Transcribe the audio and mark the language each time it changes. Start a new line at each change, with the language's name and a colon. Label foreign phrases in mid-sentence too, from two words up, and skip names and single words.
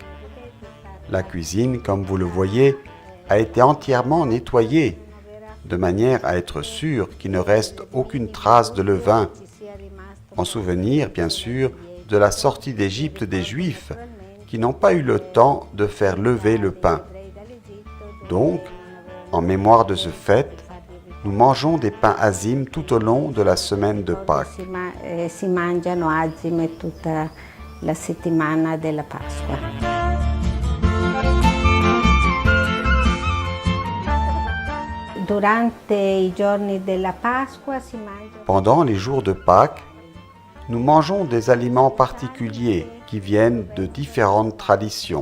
French: La cuisine, comme vous le voyez, a été entièrement nettoyée, de manière à être sûr qu'il ne reste aucune trace de levain, en souvenir, bien sûr, de la sortie d'Égypte des Juifs, qui n'ont pas eu le temps de faire lever le pain. Donc, en mémoire de ce fait, nous mangeons des pains azim tout au long de la semaine de Pâques.
Italian: Si mangiano azime tutta la settimana della Pasqua.
French: Pendant les jours de Pâques, nous mangeons des aliments particuliers qui viennent de différentes traditions.